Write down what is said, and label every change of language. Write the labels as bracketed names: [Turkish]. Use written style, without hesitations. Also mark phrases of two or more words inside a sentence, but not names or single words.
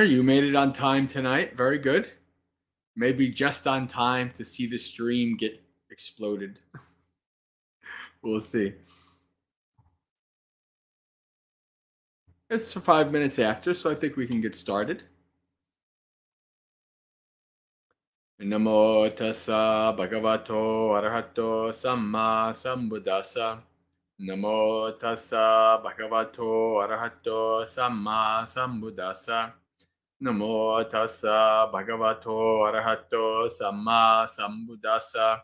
[English] You made it on time tonight. Very good. Maybe just on time to see the stream get exploded. We'll see. It's 5 minutes after, so I think we can get started. [Pali] Namo tassa bhagavato arahato samma sambuddhassa. Namo tassa bhagavato arahato samma sambuddhassa. Namo tassa bhagavato arahato samma sambuddhassa.